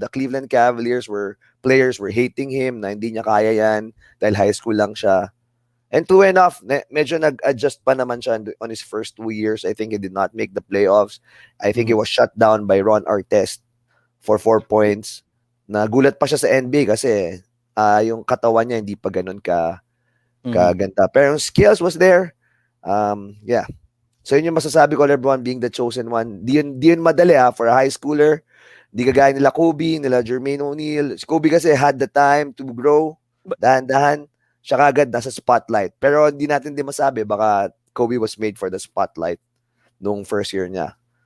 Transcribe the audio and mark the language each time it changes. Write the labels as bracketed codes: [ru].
[en] The Cleveland Cavaliers players were hating him [tl] na hindi niya kaya yan dahil high school lang siya. [en] And true enough, [tl] medyo nag-adjust pa naman siya [en] on his first 2 years. I think he did not make the playoffs. I think he was shut down by Ron Artest for 4 points. [tl] Nagulat pa siya sa NBA kasi yung katawan niya hindi pa ganun kaganda. Pero yung [en] skills was there. Yeah. So [tl] yun yung masasabi ko, [en] LeBron being the chosen one. [tl] Di yun madali [en] for a high schooler. [tl] Di kagaya nila Kobe, nila Jermaine O'Neal. [en] Si Kobe kasi had the time to grow. [tl] Dahan-dahan. Siya kagad nasa spotlight. Pero hindi natin din masabi, baka Kobe [en] was made for the spotlight [tl] nung first year niya.